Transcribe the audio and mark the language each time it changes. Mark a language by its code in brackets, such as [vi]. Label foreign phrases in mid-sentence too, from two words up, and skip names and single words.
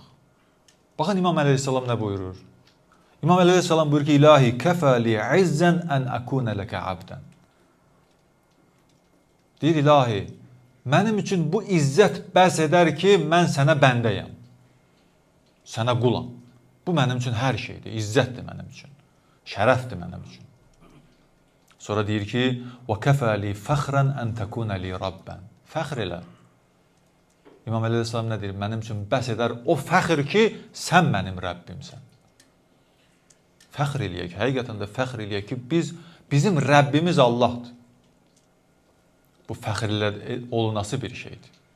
[az] Baxın, İmam Əleyhisselam nə buyurur? İmam Əleyhisselam buyurur ki, [ar] إلهي كفى لي عزا أن أكون لك عبدا. [az] Deyir, İlahi, mənim üçün bu izzət bəs edər ki, mən sənə bəndəyəm. Sənə qulam. Bu mənim üçün hər şeydir, izzətdir mənim üçün. Şərəfdir mənim üçün. Sonra deyir ki, [ar] وَكَفَى لِي فَخْرًا أَنْ تَكُونَ لِي رَبًّا. [az] Fəxr elə. İmam Əleyhisselam nə deyir? Mənim üçün bəs edər o fəxr ki, sən mənim Rəbbimsən. Fəxr eləyək, həqiqətən də fəxr eləyək ki, bizim Rəbbimiz Allahdır. Bu fəxr olunası bir şeydir.